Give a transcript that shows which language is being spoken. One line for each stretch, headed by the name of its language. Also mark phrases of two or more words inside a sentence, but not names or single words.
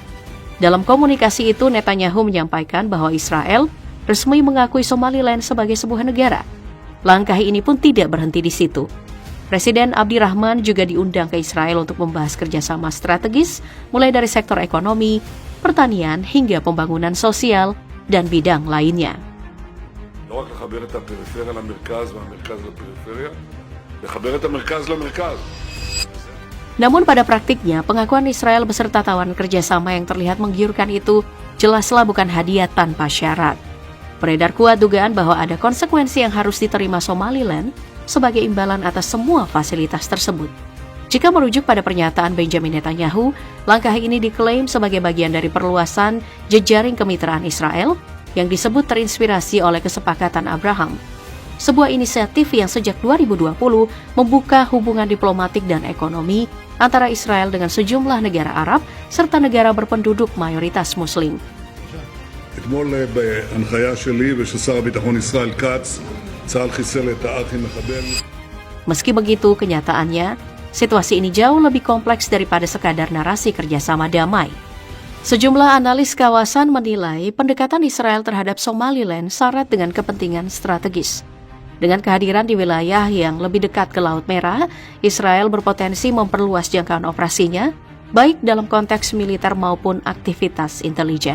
Indonesian: Dalam komunikasi itu, Netanyahu menyampaikan bahwa Israel resmi mengakui Somaliland sebagai sebuah negara. Langkah ini pun tidak berhenti di situ. Presiden Abdirahman juga diundang ke Israel untuk membahas kerjasama strategis, mulai dari sektor ekonomi, pertanian, hingga pembangunan sosial, dan bidang lainnya.
Hebrew: לא רק לחבר את הפריפריה למרכז והמרכז לפריפריה, לחבר את המרכז למרכז.
Indonesian: Namun pada praktiknya, pengakuan Israel beserta tawaran kerjasama yang terlihat menggiurkan itu jelaslah bukan hadiah tanpa syarat. Beredar kuat dugaan bahwa ada konsekuensi yang harus diterima Somaliland sebagai imbalan atas semua fasilitas tersebut. Jika merujuk pada pernyataan Benjamin Netanyahu, langkah ini diklaim sebagai bagian dari perluasan jejaring kemitraan Israel yang disebut terinspirasi oleh kesepakatan Abraham. Sebuah inisiatif yang sejak 2020 membuka hubungan diplomatik dan ekonomi antara Israel dengan sejumlah negara Arab serta negara berpenduduk mayoritas Muslim.
Hebrew: אתמול בהנחיה שלי ושל שר הביטחון ישראל כץ, צה"ל חיסל את הארכי מחבל.
Indonesian: Meski begitu, kenyataannya, situasi ini jauh lebih kompleks daripada sekadar narasi kerjasama damai. Sejumlah analis kawasan menilai pendekatan Israel terhadap Somaliland syarat dengan kepentingan strategis. Dengan kehadiran di wilayah yang lebih dekat ke Laut Merah, Israel berpotensi memperluas jangkauan operasinya, baik dalam konteks militer maupun aktivitas intelijen.